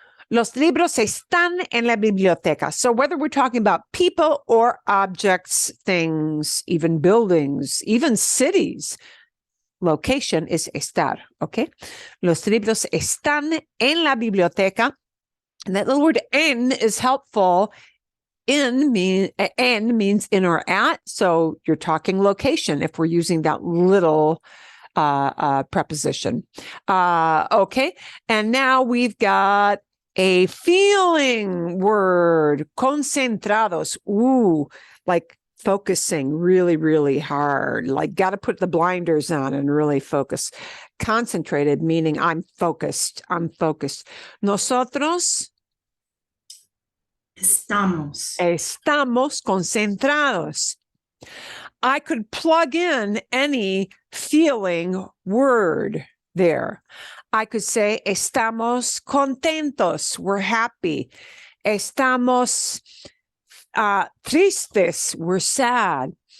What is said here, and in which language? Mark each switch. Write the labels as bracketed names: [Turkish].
[Spanish] Los libros están en la biblioteca. [English] So whether we're talking about people or objects, things, even buildings, even cities, location is estar, okay? [Spanish] Los libros están en la biblioteca. [English] And that little word en is helpful. En means in or at. So you're talking location if we're using that little preposition. Okay. And now we've got a feeling word, concentrados. Ooh, like focusing really, really hard, like got to put the blinders on and really focus. Concentrated, meaning I'm focused. [Spanish] Nosotros estamos concentrados. [English] I could plug in any feeling word there. I could say [Spanish] estamos contentos. [English] We're happy. [Spanish] Estamos tristes, [English] we're sad.